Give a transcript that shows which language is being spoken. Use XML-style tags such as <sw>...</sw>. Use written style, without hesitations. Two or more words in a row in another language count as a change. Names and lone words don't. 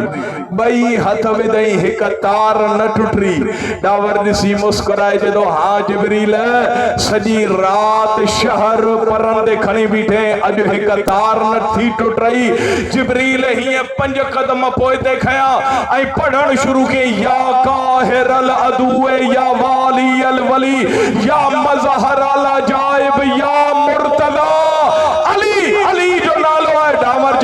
<sd>ॿई हथ विधई, हिकु तार न टुटी। ॾांवर ॾिसी मुस्कुराए चए थो हा जिबरील, सॼी राति शहर परनि ते खणी बीठे, अॼु हिकु तार न थी टुटई। जिबरील हीअं 5 कदम पोइ ते खयां ऐं पढ़णु शुरू कयईं</sd> <ar>يا قاهر العدو يا والي الولي يا مظهر العجائب يا مرتضى.</ar> <sd>अली, अली जो नालो आहे।</sd>